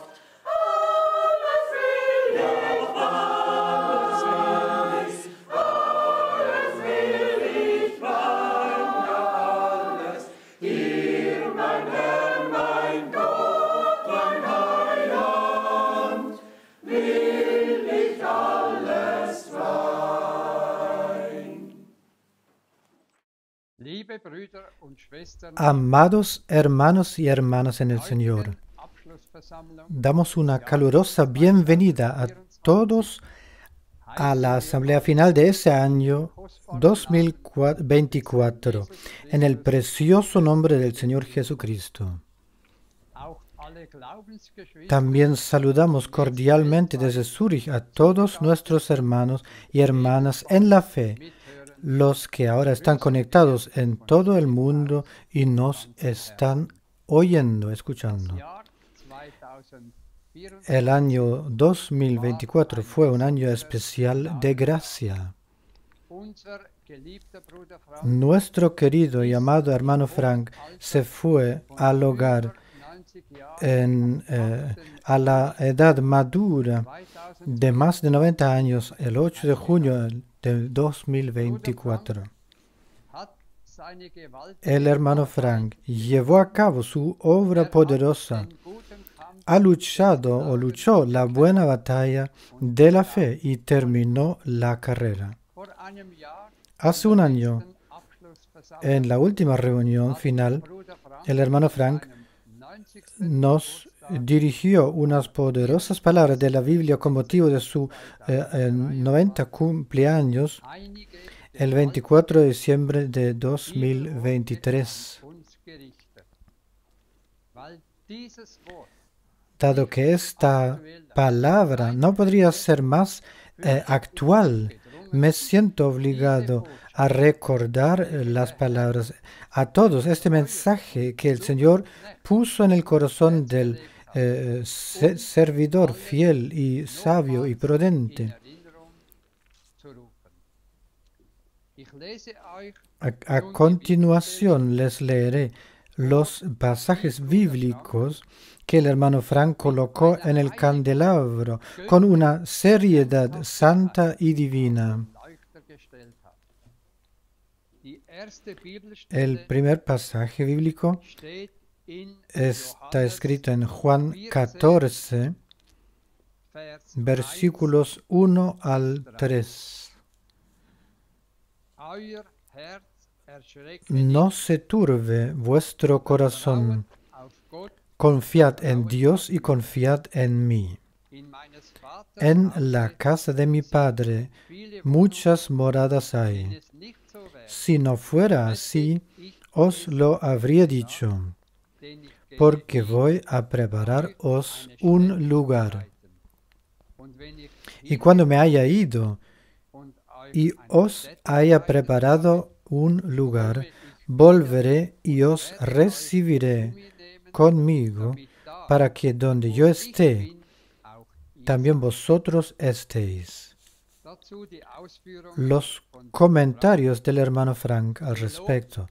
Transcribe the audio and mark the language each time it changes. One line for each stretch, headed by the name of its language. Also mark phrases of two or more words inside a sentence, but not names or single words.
German: Alles will ich, alles will ich wein, ja alles, dir mein Herr, mein Gott, mein Heiland, will ich alles wein. Liebe Brüder und Schwestern,
Spanish: Amados hermanos y hermanas en el Señor,
German: Abschlussversammlung
Spanish: damos una calurosa bienvenida a todos a la asamblea final de ese año 2024, en el precioso nombre del Señor Jesucristo.
German: auch alle Glaubensgeschwister
Spanish: También saludamos cordialmente desde Zúrich a todos nuestros hermanos y hermanas en la fe,
German: mithören.
Spanish: los que ahora están conectados en todo el mundo y nos están oyendo, escuchando.
German: Jahr 2024
Spanish: El año 2024 fue un año especial de gracia.
German: unser geliebter Bruder Frank
Spanish: Nuestro querido y amado hermano Frank se fue al hogar
German: 90 Jahren
Spanish: a la edad madura de más de 90 años el 8 de junio de 2024.
German: hat seine Gewalt
Spanish: El hermano Frank llevó a cabo su obra poderosa.
German: den guten Kampf
Spanish: Ha luchado o luchó la buena batalla de la fe y terminó la carrera.
German: vor einem Jahr
Spanish: Hace un año,
German: Abschlussversammlung
Spanish: en la última reunión final,
German: Bruder Frank
Spanish: el hermano Frank
German: seinem 90.
Spanish: nos dirigió unas poderosas palabras de la Biblia con motivo de su 90 cumpleaños
German: einige
Spanish: el 24 de diciembre de 2023.
German: uns gerichtet. Weil dieses Wort
Spanish: Dado que esta palabra no podría ser más actual, me siento obligado a recordar las palabras a todos, este mensaje que el Señor puso en el corazón del servidor fiel y sabio y
German: in
Spanish: prudente.
German: Erinnerung zu rufen. Ich lese euch
Spanish: A continuación les leeré los pasajes bíblicos que el hermano Frank colocó en el candelabro con una seriedad santa y divina.
German: Leuchter gestellt hat. Die erste
Spanish: El
German: Bibelstelle
Spanish: primer pasaje bíblico
German: steht in
Spanish: está
German: Johannes
Spanish: escrito en Juan 14,
German: Vers
Spanish: versículos 1 al 3. 1.
German: Euer Herz erschrecke
Spanish: No se turbe vuestro corazón,
German: auf Gott,
Spanish: confiad en Dios y confiad en mí.
German: in meines Vaters
Spanish: En
German: Hause
Spanish: la casa de mi Padre
German: viele
Spanish: muchas moradas
German: wenn
Spanish: hay.
German: es nicht so wäre,
Spanish: Si no fuera así,
German: ich
Spanish: os lo habría dicho,
German: denn ich gehe
Spanish: porque
German: hin,
Spanish: voy a prepararos
German: eine
Spanish: un
German: Stätte
Spanish: lugar.
German: bereiten. Und wenn ich
Spanish: Y cuando me haya ido
German: und euch
Spanish: y
German: eine
Spanish: os
German: Stätte
Spanish: haya
German: bereitet
Spanish: preparado un lugar, volveré y os recibiré conmigo, para que donde yo esté, también vosotros estéis. Los comentarios del hermano Frank al respecto.